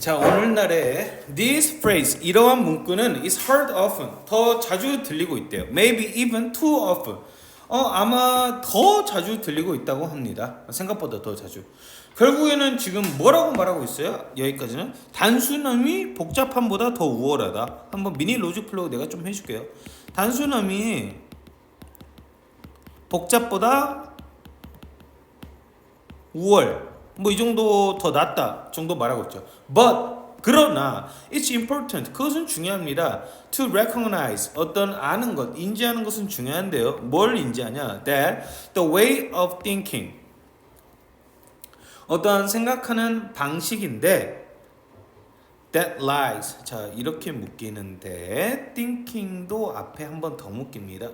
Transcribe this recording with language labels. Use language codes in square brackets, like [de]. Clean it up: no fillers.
[ko] 자, 오늘날에 [en] this phrase [ko] 이러한 문구는 [en] is heard often. [ko] 더 자주 들리고 있대요. [en] Maybe even too often. [ko] 아마 더 자주 들리고 있다고 합니다. 생각보다 더 자주. 결국에는 지금 뭐라고 말하고 있어요? 여기까지는 단순함이 복잡함보다 더 우월하다. 한번 미니 로직 플로우 내가 좀 해줄게요. 단순함이 복잡보다 우월. 뭐 이 정도 더 낫다 정도 말하고 있죠. [en] But [ko] 그러나 [en] it's important. [ko] 그것은 중요합니다. [en] To recognize [ko] 어떤 아는 것, 인지하는 것은 중요한데요. 뭘 인지하냐? [en] That the way of thinking [ko] 어떠한 생각하는 방식인데 [en] that lies [ko] 자 이렇게 묶이는데 thinking도 앞에 한 번 더 묶입니다.